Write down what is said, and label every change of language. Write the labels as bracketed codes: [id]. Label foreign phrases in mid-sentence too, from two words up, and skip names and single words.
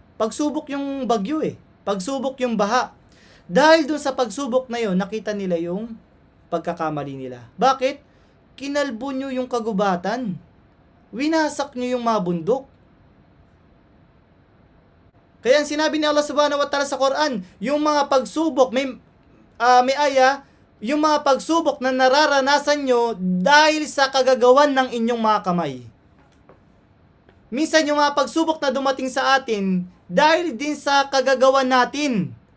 [tl] Pagsubok yung bagyo pagsubok yung baha. Dahil dun sa pagsubok na yun, nakita nila yung pagkakamali nila. Bakit? Kinalbo nyo yung kagubatan. Winasak nyo yung mga bundok. Kaya ang sinabi ni Allah [ar] سبحانه وتعالى [tl] sa Quran, yung mga pagsubok, may aya, yung mga pagsubok na nararanasan nyo dahil sa kagagawan ng inyong mga kamay. Minsan yung mga pagsubok na dumating sa atin, dahil din sa kagagawan natin.